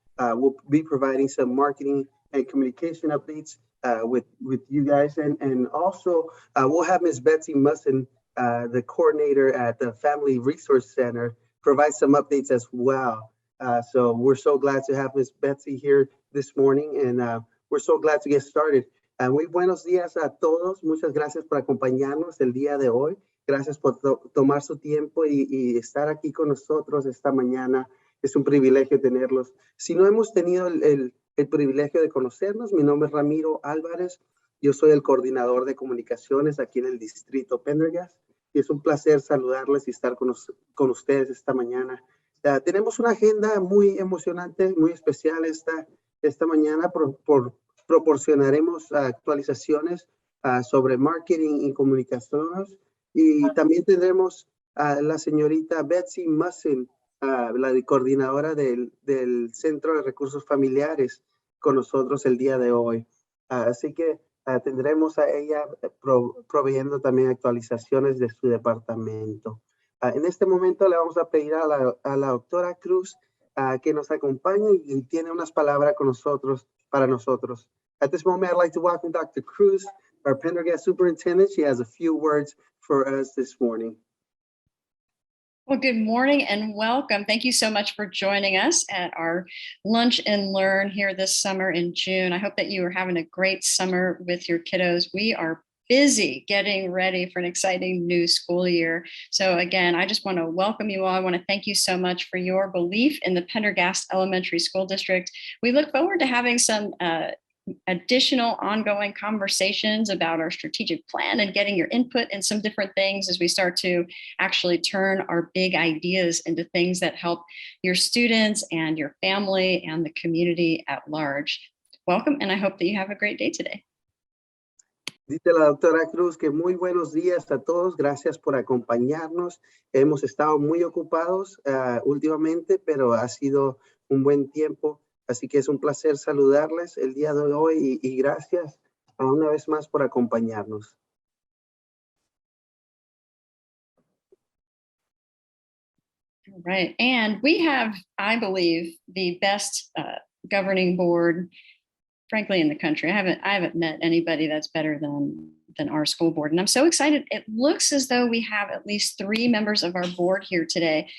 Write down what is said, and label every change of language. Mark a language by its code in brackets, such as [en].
[en] We'll be providing some marketing and communication updates with you guys. And also, we'll have Ms. Betsy Musson, the coordinator at the Family Resource Center, provide some updates as well. So we're so glad to have Ms. Betsy here this morning, and we're so glad to get started. [es] Muy buenos días a todos. Muchas gracias por acompañarnos el día de hoy. Gracias por tomar su tiempo y estar aquí con nosotros esta mañana. Es un privilegio tenerlos. Si no hemos tenido el privilegio de conocernos, mi nombre es Ramiro Alvarez. Yo soy el coordinador de comunicaciones aquí en el distrito Pendergast. Y es un placer saludarles y estar con ustedes esta mañana. Tenemos una agenda muy emocionante, muy especial esta mañana. Proporcionaremos actualizaciones sobre marketing y comunicaciones. Y también tendremos a la señorita Betsy Musson, la coordinadora del Centro de Recursos Familiares, con nosotros el día de hoy. Así que tendremos a ella proveyendo también actualizaciones de su departamento. En este momento le vamos a pedir a la doctora Cruz que nos acompañe y tiene unas palabras con nosotros, para nosotros. [en] At this moment, I'd like to welcome Dr. Cruz, our Pendergast superintendent. She has a few words for us this morning. Well, good morning and welcome. Thank you so much for joining us at our Lunch and Learn here this summer in June. I hope that you are having a great summer with your kiddos. We are busy getting ready for an exciting new school year. So again, I just want to welcome you all. I want to thank you so much for your belief in the Pendergast Elementary School District. We look forward to having some additional ongoing conversations about our strategic plan and getting your input in some different things as we start to actually turn our big ideas into things that help your students and your family and the community at large. Welcome, and I hope that you have a great day today. [es] Dice la doctora Cruz que muy buenos días a todos. Gracias por acompañarnos. Hemos estado muy ocupados últimamente, pero ha sido un buen tiempo. Así que es un placer saludarles el día de hoy y gracias una vez más por acompañarnos. [en] All right, and we have, I believe, the best governing board, frankly, in the country. I haven't met anybody that's better than our school board, and I'm so excited. It looks as though we have at least 3 members of our board here today.